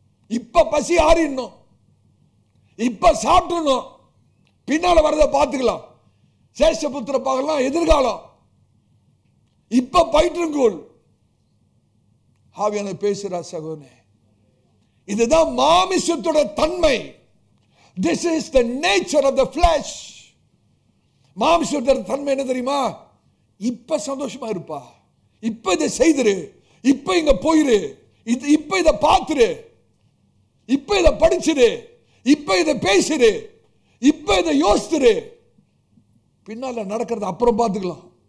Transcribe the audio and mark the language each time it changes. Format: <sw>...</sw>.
<ta>இப்ப பசி ஆறிடணும், இப்ப சாப்பிடணும், பின்னால வரதை பார்த்துக்கலாம். சேஷபுத்திர பார்க்கலாம், எதிர்காலம். இப்ப பயிற்றுங்கோள் ஆவியான பேசுறா சகோதரனே. இதுதான் மாமிசத்தோட தன்மை.</ta> <en>This is the nature of the flesh.</en> <ta>மாமிசத்தோட தன்மை என்ன தெரியுமா? இப்ப சந்தோஷமா இருப்பா, இப்ப இதை செய்திரு, இப்ப இங்க போயிரு, இப்ப இதை பார்த்துரு, இப்ப இதை படிச்சிரு, இப்ப இதை பேசிரு, இப்ப இதை யோசித்துரு, பின்னால நடக்கிறது அப்புறம் பார்த்துக்கலாம்.</ta>